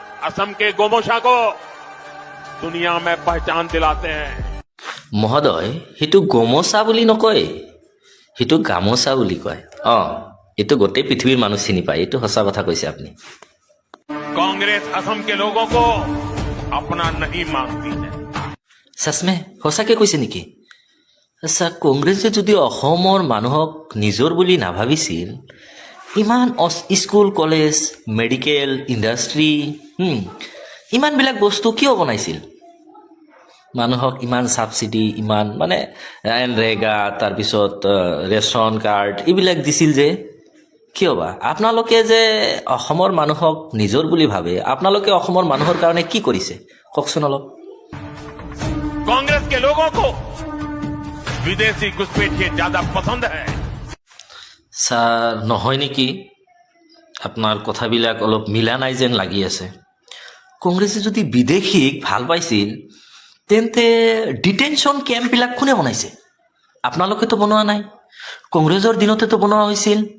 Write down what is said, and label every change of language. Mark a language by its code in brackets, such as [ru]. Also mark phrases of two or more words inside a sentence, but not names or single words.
[hi] असम के गोमोशा को दुनिया में पहचान दिलाते हैं। [as] মহোদয় সেইটো গমোচা বুলি নকয়, সেইটো গামোচা বুলি কয়। এইটো গোটেই পৃথিৱীৰ মানুহ চিনি পায়, এইটো সঁচা কথা কৈছে আপুনি। [hi] कांग्रेस असम के लोगों को अपना नहीं मानती है। [as] চাচমে সঁচাকে কৈছে নেকি? আচ্ছা, কংগ্ৰেছে যদি অসমৰ মানুহক নিজৰ বুলি নাভাবিছিল, ইমান [en] school college medical industry [as] ইমানবিলাক বস্তু কিয় বনাইছিল? মানুহক ইমান ছাবচিডি, ইমান মানে ৰেগা, তাৰপিছত [en] ration card [as] এইবিলাক দিছিল যে কিয় বা? আপোনালোকে যে অসমৰ মানুহক নিজৰ বুলি ভাবে, আপোনালোকে অসমৰ মানুহৰ কাৰণে কি কৰিছে কওকচোন অলপ। [hi] कांग्रेस के लोगों को विदेशी घुसपैठिए ज्यादा पसंद है। [as] ছাৰ নহয় নেকি? আপোনাৰ কথাবিলাক অলপ মিলা নাই যেন লাগি আছে। কংগ্ৰেছে যদি বিদেশীক ভাল পাইছিল তেন্তে ডিটেনশ্যন কেম্পবিলাক কোনে বনাইছে? আপোনালোকেতো বনোৱা নাই, কংগ্ৰেছৰ দিনতেতো বনোৱা হৈছিল।